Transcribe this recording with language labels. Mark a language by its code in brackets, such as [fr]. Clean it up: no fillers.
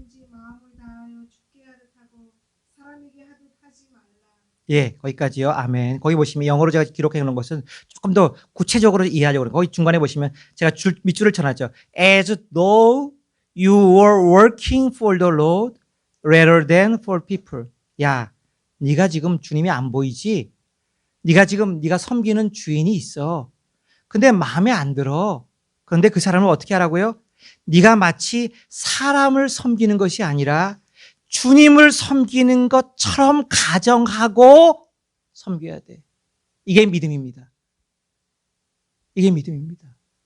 [ko] 마음을 다하여 죽게 하듯 하고 사람에게 하듯 하지 말라. 예, 거기까지요. 아멘. 거기 보시면 영어로 제가 기록해 놓은 것은 조금 더 구체적으로 이해하려고 그래요. 거기 중간에 보시면 제가 밑줄을 쳐놨죠. [en] As though you were working for the Lord rather than for people. [ko] 야, 네가 지금 주님이 안 보이지? 네가 섬기는 주인이 있어. 근데 마음에 안 들어. 그런데 그 사람을 어떻게 하라고요? 네가 마치 사람을 섬기는 것이 아니라 주님을 섬기는 것처럼 가정하고 섬겨야 돼. 이게 믿음입니다. 이게 믿음입니다.